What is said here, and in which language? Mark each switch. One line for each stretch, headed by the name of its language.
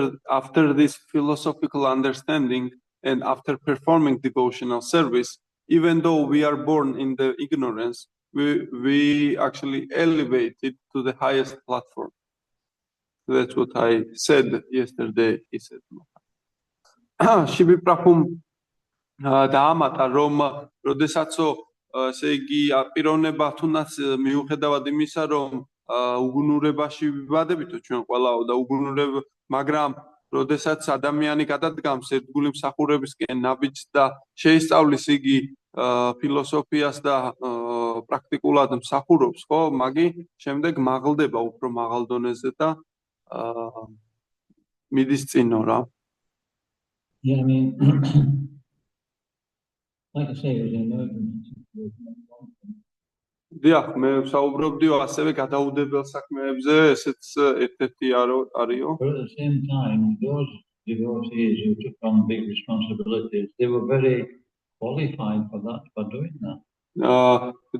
English: After this philosophical understanding and after performing devotional service, even though we are born in the ignorance, we actually elevated to the highest platform. That's what I said yesterday. He said.
Georgian: Shibi Prabhum დაამატა რომ როდესაცო ესე იგი აპიროვნება თუნდაც მიუხედავად იმისა რომ უგუნურებაში ვიბადებითო ჩვენ ყველაო და უგუნურებ მაგრამ როდესაც ადამიანი გადადგამს ერთგული მსახურებისკენ ნაბიჯს და შეისწავლის იგი ფილოსოფიას და პრაქტიკულად მსახურობს ხო მაგი შემდეგ მაღლდება უფრო მაღალ დონეზე და მიდის წინო რა
English: Yeah, I mean, like I say, it was an emergency.
Georgian: დიახ, მე ვსაუბრობდიო ასევე გადაუდებელ საქმეებზე, ესეც ერთ-ერთი არისო.
English: But at the same time, those devotees who took on big responsibilities, they were very qualified for that, for doing that.